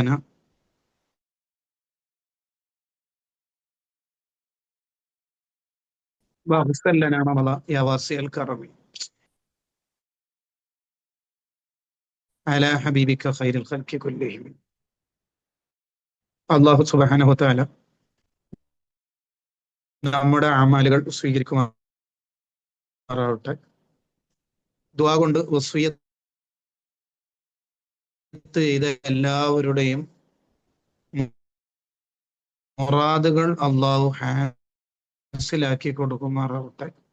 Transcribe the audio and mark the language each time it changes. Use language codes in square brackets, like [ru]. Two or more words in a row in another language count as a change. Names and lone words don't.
[ar] لنا واغفر لنا رمضان يا واسع الكرم على حبيبك خير الخلق كلهم. الله سبحانه وتعالى [ml] നമ്മുടെ അമാലുകൾ സ്വീകരിക്കുമാറാവട്ടെ. ദുആ കൊണ്ട് വസിയത്ത് ചെയ്ത എല്ലാവരുടെയും മുറാദുകൾ അള്ളാഹു ഹാസിലാക്കി കൊടുക്കുമാറാവട്ടെ.